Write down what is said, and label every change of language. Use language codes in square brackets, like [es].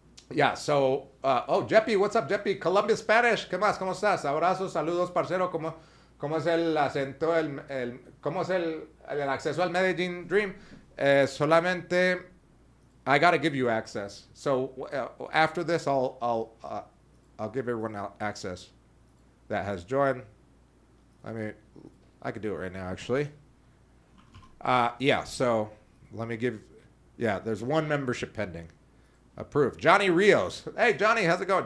[en] Yeah, so, oh, Jeppy, what's up, Jeppy? Colombia Spanish, [es] ¿qué más? ¿Cómo estás? Abrazos, saludos, parcero. ¿Cómo es el acento, cómo es el acceso al Medellin Dream? [en] Solamente, I gotta give you access. So after this, I'll give everyone access that has joined. I mean, I could do it right now, actually. Yeah, so let me give, yeah, there's one membership pending. Approved. Johnny Rios. Hey, Johnny, how's it going?